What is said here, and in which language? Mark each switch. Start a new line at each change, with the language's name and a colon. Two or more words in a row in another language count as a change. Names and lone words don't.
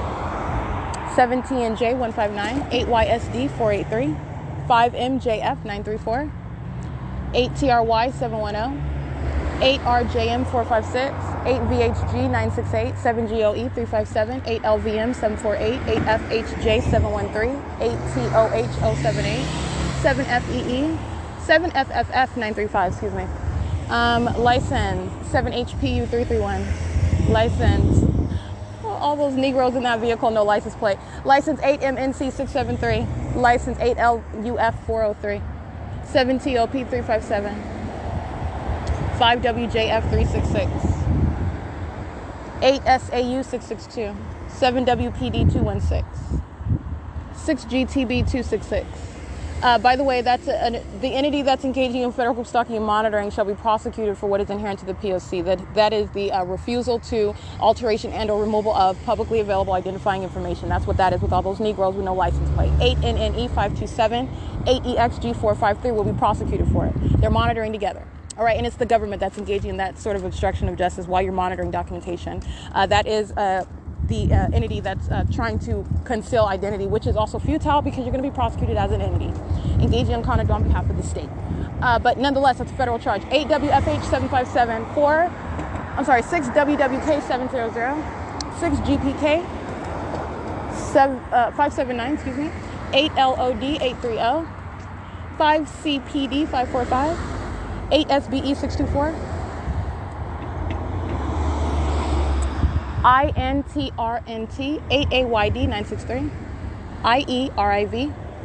English: 7TNJ159, 8YSD483, 5MJF934, 8TRY710, 8RJM456, 8VHG968, 7GOE357, 8LVM748, 8FHJ713, 8TOH078, 7FEE, 7FFF935, excuse me. License 7HPU331. License. All those Negroes in that vehicle, no license plate. License 8MNC673. License 8LUF403. 7TOP357. 5WJF366. 8SAU662. 7WPD216. 6GTB266. By the way, that's the entity that's engaging in federal group stalking and monitoring shall be prosecuted for what is inherent to the P.O.C. That is the refusal to alteration and or removal of publicly available identifying information. That's what that is with all those Negroes with no license plate. 8NNE527, 8EXG453 will be prosecuted for it. They're monitoring together. All right, and it's the government that's engaging in that sort of obstruction of justice while you're monitoring documentation. That is the entity that's trying to conceal identity, which is also futile because you're going to be prosecuted as an entity engaging in conduct on behalf of the state. But nonetheless, it's a federal charge. 8WFH757, 6WWK700, 6GPK 579, excuse me, 8LOD830, 5CPD545, 8SBE624, INTRNT 8AYD 963, IERIV